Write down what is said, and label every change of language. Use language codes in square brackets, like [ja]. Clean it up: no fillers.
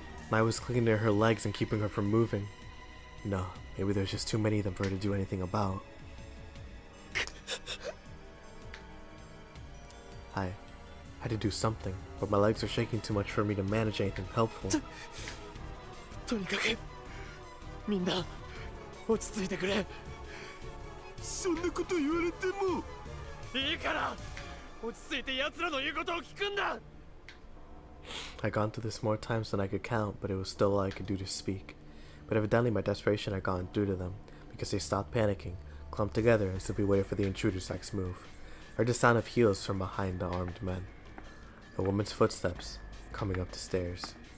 [en] Mai was clinging to her legs and keeping her from moving. No, maybe there's just too many of them for her to do anything about. I had to do something, but my legs are shaking too much for me to manage anything helpful. [ja] とにかくみんな落ち着いてくれ。そんなこと言われても。いいから落ち着いて奴らの言うことを聞くんだ。 [en] I'd gone through this more times than I could count, but it was still all I could do to speak. But evidently my desperation had gotten through to them, because they stopped panicking, clumped together, and simply waited for the intruder's next move. I heard the sound of heels from behind the armed men. A woman's footsteps coming up the stairs.